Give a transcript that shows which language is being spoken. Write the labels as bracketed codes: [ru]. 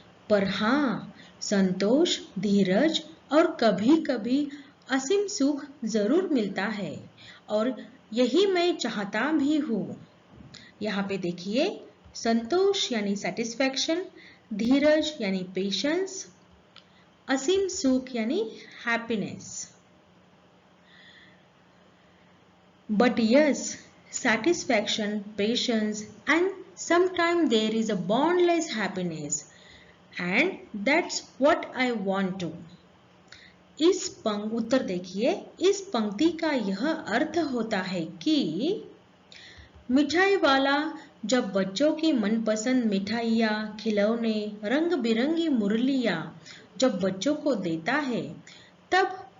[hi] पर हाँ, संतोष, धीरज और कभी कभी असीम सुख जरूर मिलता है और यही मैं चाहता भी हूँ। यहाँ पे देखिए, संतोष यानी सेटिस्फैक्शन, धीरज यानी पेशेंस, असीम सुख यानी happiness. [en] But yes, satisfaction, patience, and sometimes there is a boundless happiness, and that's what I want to. [hi] उत्तर देखिए, इस पंक्ति का यह अर्थ होता है कि मिठाई वाला जब बच्चों की मनपसंद मिठाइयाँ, खिलौने, रंग बिरंगी मुरलियाँ जब बच्चों को देता है, तब